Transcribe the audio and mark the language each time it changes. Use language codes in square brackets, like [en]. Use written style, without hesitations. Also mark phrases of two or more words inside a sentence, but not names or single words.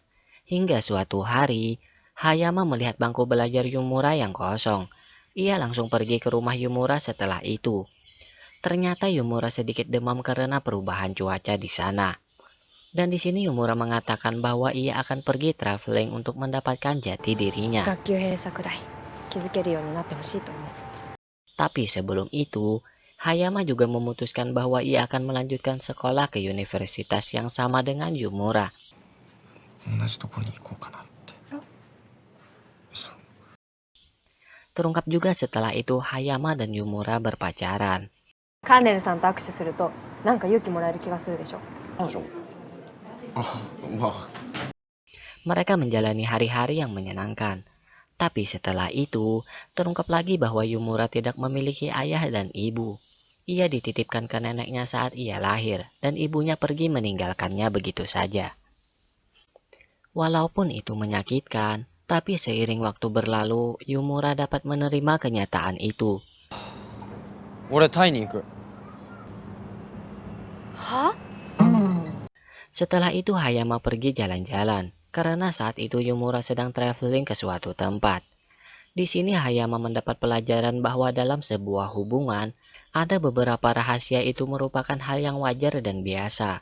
[id] Hingga suatu hari, Hayama melihat bangku belajar Yumura yang kosong. Ia langsung pergi ke rumah Yumura setelah itu. Ternyata Yumura sedikit demam karena perubahan cuaca di sana. Dan di sini Yumura mengatakan bahwa ia akan pergi traveling untuk mendapatkan jati dirinya. [ja] 学級閉鎖くらい気づけるようになってほしいと思う。 [id] Tapi sebelum itu, Hayama juga memutuskan bahwa ia akan melanjutkan sekolah ke universitas yang sama dengan Yumura. [ja] 同じところに行こうかなって。 [id] Terungkap juga setelah itu Hayama dan Yumura berpacaran. [ja] カーネルさんと握手すると、なんか勇気もらえる気がするでしょ。彼女。あ、まあ。 [id] Mereka menjalani hari-hari yang menyenangkan. Tapi setelah itu, terungkap lagi bahwa Yumura tidak memiliki ayah dan ibu. Ia dititipkan ke neneknya saat ia lahir, dan ibunya pergi meninggalkannya begitu saja. Walaupun itu menyakitkan, tapi seiring waktu berlalu, Yumura dapat menerima kenyataan itu. [ja] 俺タイに行く。は？ [id] Setelah itu Hayama pergi jalan-jalan, karena saat itu Yumura sedang traveling ke suatu tempat. Di sini Hayama mendapat pelajaran bahwa dalam sebuah hubungan, ada beberapa rahasia itu merupakan hal yang wajar dan biasa.